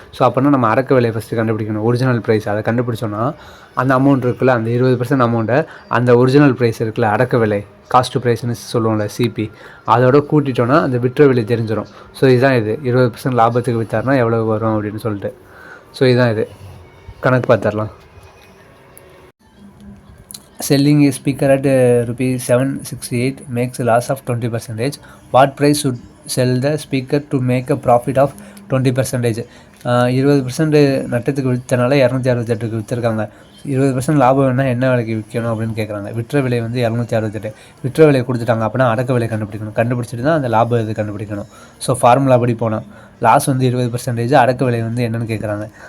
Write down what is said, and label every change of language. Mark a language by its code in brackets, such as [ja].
[ta] So அப்போனா நம்ம அடக்க விலையை ஃபஸ்ட்டு கண்டுபிடிக்கணும். ஒரிஜினல் ப்ரைஸ் அதை கண்டுபிடிச்சோன்னா அந்த அமௌண்ட் இருக்குல்ல, அந்த 20% அமௌண்ட்டை அந்த ஒரிஜினல் ப்ரைஸ் இருக்குல்ல, அடக்க விலை, காஸ்ட் ப்ரைஸ்னு சொல்லுவோம்ல, சிபி, அதோட கூட்டிட்டோன்னா அந்த விற்ற விலை தெரிஞ்சிடும். ஸோ இதுதான் இது. 20% லாபத்துக்கு விற்றாருனா எவ்வளோ வரும் அப்படின்னு சொல்லிட்டு. ஸோ இதுதான் இது. கணக்கு பார்த்துடலாம். [en] Selling a speaker at ₹768 makes a loss of 20%. What price should sell the speaker to make a profit of 20%? [ta] 20% நட்டத்துக்கு விற்றனால 268க்கு விற்றுருக்காங்க. 20% லாபம் வேணால் என்ன விலைக்கு விற்கணும் அப்படின்னு கேட்குறாங்க. விற்ற விலை வந்து 268. விற்ற விலை கொடுத்துட்டாங்க. அப்படின்னா அடக்க விலை கண்டுபிடிச்சிட்டு தான் அந்த லாபம் இது கண்டுபிடிக்கணும். ஸோ ஃபார்முலா படி போனால் லாஸ் வந்து 20%, அடக்க விலை வந்து என்னென்னு கேட்குறாங்க.